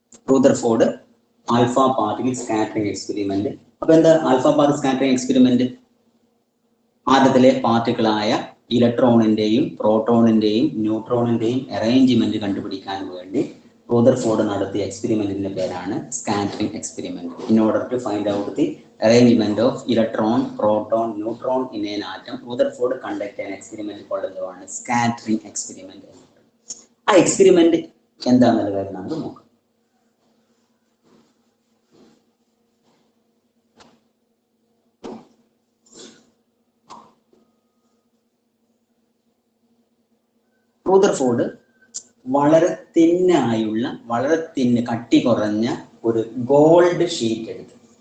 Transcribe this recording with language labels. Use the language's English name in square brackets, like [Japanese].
[Malayalam] Rutherford alpha particle scattering experiment. അപ്പൊ എന്താ alpha particle scattering experiment? ആറ്റത്തിലെ പാർട്ടിക്കിളായ ഇലക്ട്രോണിന്റെയും പ്രോട്ടോണിന്റെയും ന്യൂട്രോണിന്റെയും arrangement കണ്ടുപിടിക്കാൻ വേണ്ടി റൂദർഫോർഡ് നടത്തിയ എക്സ്പെരിമെന്റിന്റെ പേരാണ് scattering experiment. [English] in order to find out the arrangement of electron, proton, neutron in an atom, Rutherford conducted an experiment called [Malayalam] എന്താണ്? Scattering experiment. ആ experiment എന്താണെന്നുള്ള കാര്യം നമുക്ക് നോക്കാം. റൂദർഫോർഡ് വളരെ തിന്നായുള്ള, വളരെ കട്ടി കുറഞ്ഞ ഒരു ഗോൾഡ് ഷീറ്റ് എടുത്തു.